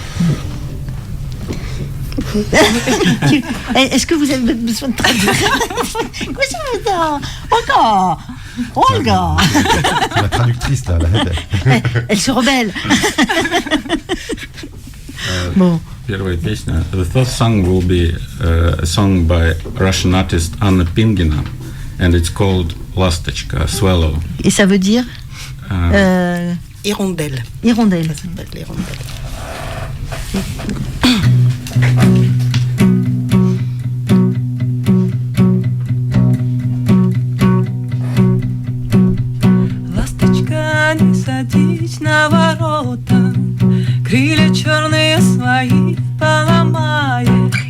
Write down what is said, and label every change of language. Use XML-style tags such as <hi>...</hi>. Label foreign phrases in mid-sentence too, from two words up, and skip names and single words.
<fr>Est-ce que vous avez besoin de traduire? Quoi ça veut dire? Olga. La traductrice là. Elle se rebelle. Bon.</fr> <ru>Первая песня.</ru> <en>The first song will be a song by Russian artist Anna Pingina, and it's called Lastочка, Swallow.</en> <fr>Et ça veut dire Hirondelle. hirondelle. Ça s'appelle l'hirondelle.</fr> <ru>Ласточка, не садись на ворота, крылья черные свои поломаешь.</ru>